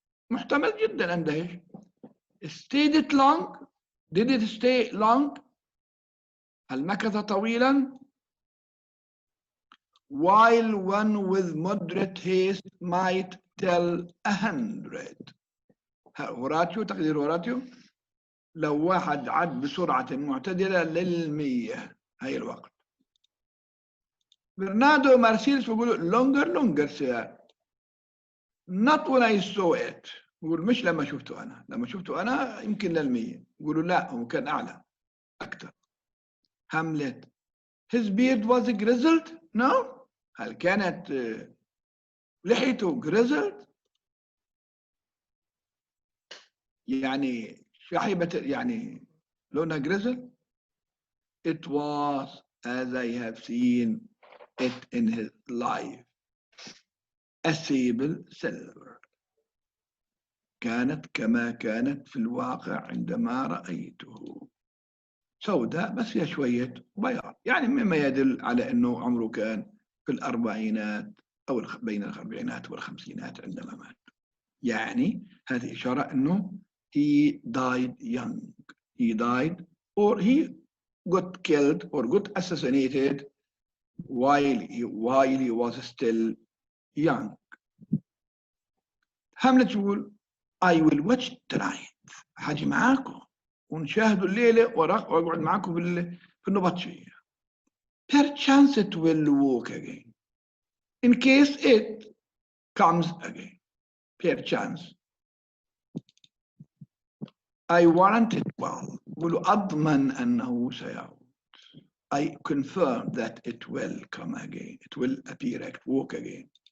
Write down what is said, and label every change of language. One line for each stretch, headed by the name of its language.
Arabic: محتمل جدا أندهش.
English: Stayed it long? Did it stay long?
Arabic: هل مكث طويلا؟
English: While one with moderate haste might tell 100.
Arabic: هوراتيو تقدير هوراتيو لو واحد عد بسرعة معتدلة لل100 هاي الوقت. برناردو مارسيلس بيقولوا
English: longer sir. not when I saw it.
Arabic: بيقول مش لما شفته أنا. لما شفته أنا يمكن لل100. بيقولوا لا هو كان أعلى أكثر.
English: Hamlet his beard was grizzled? No.
Arabic: هل كانت لحيته grizzled؟ يعني شحيبة يعني لونها grizzled.
English: It was as I have seen it in his life. A sable silver.
Arabic: كانت كما كانت في الواقع عندما رأيته. سوداء بس فيها شوية بياض، يعني مما يدل على أنه عمره كان في الأربعينات أو بين الأربعينات والخمسينات عندما مات. يعني هذه إشارة أنه
English: he died young. He died or he got killed or got assassinated while he was still young.
Arabic: هاملت يقول
English: I will watch tonight.
Arabic: حاجي معاكم ونشاهدوا الليلة وأقعد معاكم في النبطشية.
English: Perchance it will walk again. In case it comes again. Perchance. I warrant it well.
Arabic: قولوا أضمن أنه سيعود.
English: I confirm that it will come again. It will appear, walk again.